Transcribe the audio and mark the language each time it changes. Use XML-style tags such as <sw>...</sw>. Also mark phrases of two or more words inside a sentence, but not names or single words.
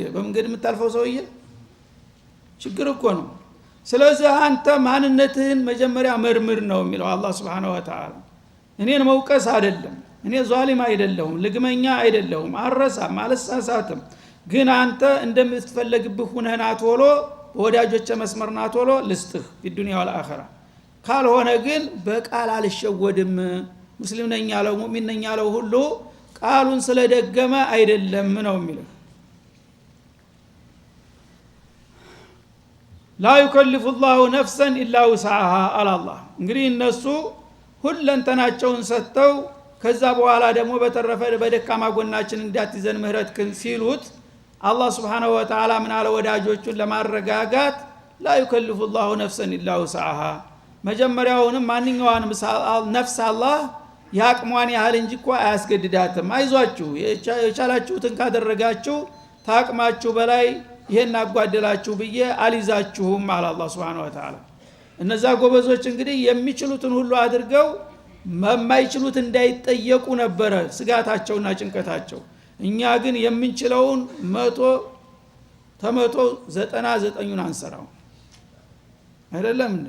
<am>በመንገድ የምታልፈው ሰውዬ ችግር እኮ ነው። ስለዚህ አንተ ማንነትህን መጀመሪያ መርምር ነው የሚለው አላህ</am> <ar>سبحانه وتعالى።</ar> <am>እኔን መውቀስ አይደለም፣ እኔ ዛሊም አይደለሁም፣ ልግመኛ አይደለሁም፣ አረሳም አልሳሳትም። ግን አንተ እንደምትፈልግብህ ሆነና ቶሎ ወዳጆች መስመርና ቶሎ ልስጥህ</am> <ar>بالدنيا والآخرة።</ar> <am>ካልሆነ ግን በቃል አልሸወድም። ሙስሊም ነኝ ያለው ሙእሚን ነኝ ያለው ሁሉ ቃሉን ስለደገመ አይደለም ነው የሚለው።</am> <ar>لا يكلف الله نفسا الا وسعها على الله።</ar> <am>እንግዲህ እነሱ ሁለንተናቸውን ሰጥተው ከዛ በኋላ ደግሞ በተረፈ በደካማ ጎናችን እንዳትዘን ምህረት ሲሉት አላህ</am> <ar>سبحانه وتعالى</ar> <am>ምን አለ ወዳጆቹን ለማረጋጋት</am> <ar>لا يكلف الله نفسا الا وسعها።</ar> <am>መጀመሪያውንም ማንኛውንም ነፍስ አላህ ያቅሟን ያህል እንጂ እኮ አያስገድዳትም። አይዟችሁ የቻላችሁትን ካደረጋችሁ ታቅማችሁ በላይ ይሄን አጓደላችሁ ብዬ አልይዛችሁም አለ አላህ</am> <ar>سبحانه وتعالى።</ar> <am>እነዛ ጎበዞች እንግዲህ የሚችሉትን ሁሉ አድርገው የማይችሉት እንዳይጠየቁ ነበረ ስጋታቸውና ጭንቀታቸው። እኛ ግን የምንችለውን 99ን አንሰራው አይደለም እንዴ?</am>